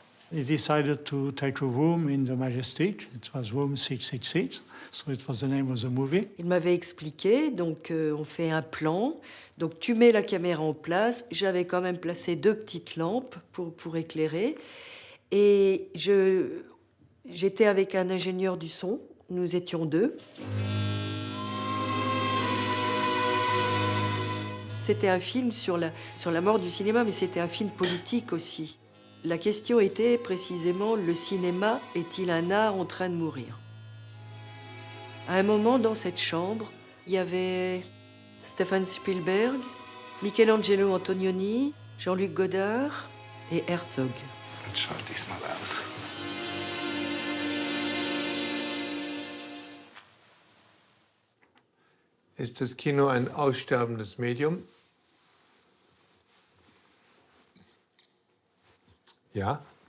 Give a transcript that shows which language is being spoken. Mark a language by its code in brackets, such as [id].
[en] He decided to take a room in the Majestic. It was room 666, so it was the name of the movie. [fr] Il m'avait expliqué, donc on fait un plan. Donc tu mets la caméra en place. J'avais quand même placé 2 petites lampes pour éclairer. Et j'étais avec un ingénieur du son. Nous étions 2. C'était un film sur la mort du cinéma, mais c'était un film politique aussi. La question était précisément, le cinéma est-il un art en train de mourir? À un moment, dans cette chambre, il y avait Steven Spielberg, Michelangelo Antonioni, Jean-Luc Godard et Herzog. [de] Dann schalte ich's mal aus. Ist das Kino ein aussterbendes Medium? Ja.